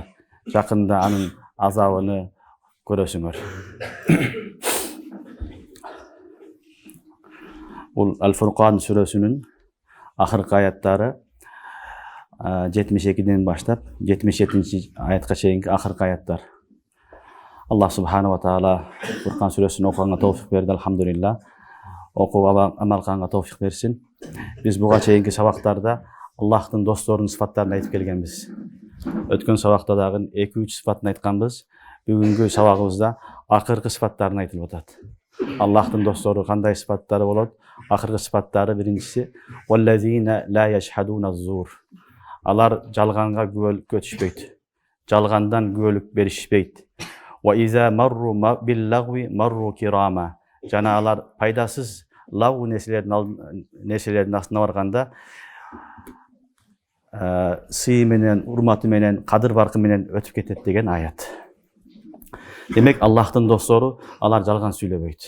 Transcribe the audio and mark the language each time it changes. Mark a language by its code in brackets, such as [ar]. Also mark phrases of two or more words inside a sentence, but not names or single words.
[ky] Жакында анын азабын көрөсүңөр. Бул Ал-Фуркан сүрөсүнүн акыркы аяттары 72-ден баштап 77 аятка чейинки акыркы аяттар. [ar] الله سبحانه وتعالى [ky] Фуркан сүрөсүн окуганга товфик берди, алхамдулилла. Окуп амал кылганга товфик берсин. Биз буга чейинки сабактарда Аллахтын досторунун сыфаттарын айтып келгенбиз. Өткөн сабакта дагы 2-3 сыфатын айтканбыз. Бүгүнкү сабагыбызда акыркы сыфаттарын айтылып атат. Аллахтын достору кандай сыфаттары болот? Акыркы сыфаттары биринчиси [ar] والذين لا يشهدون الزور. [ky] Алар жалганга күбөлүккө түшпөйт. Жалгандан күбөлүк беришпейт. [ar] وإذا مروا باللغو مروا كراما. [ky] Жана алар пайдасыз лаву нерселердин астына барганда сый менен, урматы менен, кадыр баркы менен өтүп кетет деген аят. Демек Аллахтын достору алар жалган сүйлөбөйт.